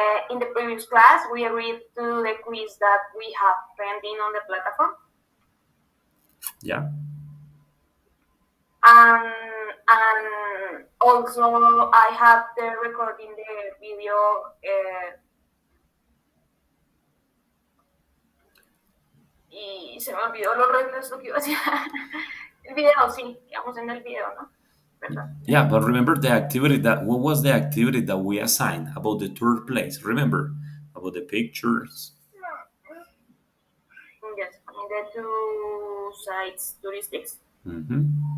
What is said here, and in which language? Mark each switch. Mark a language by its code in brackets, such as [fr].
[en] In the previous class, we agreed to the quiz that we have pending on the platform. Yeah. And also I have the recording the video. [es] Y se me olvidó los reglas, lo que iba a decir. El video, sí, quedamos en el video, ¿no? ¿Verdad? [en] Yeah, but remember the activity that what was the activity that we assigned about the third place? Remember about the pictures? Yes, I mean the two sites touristics. Mm-hmm.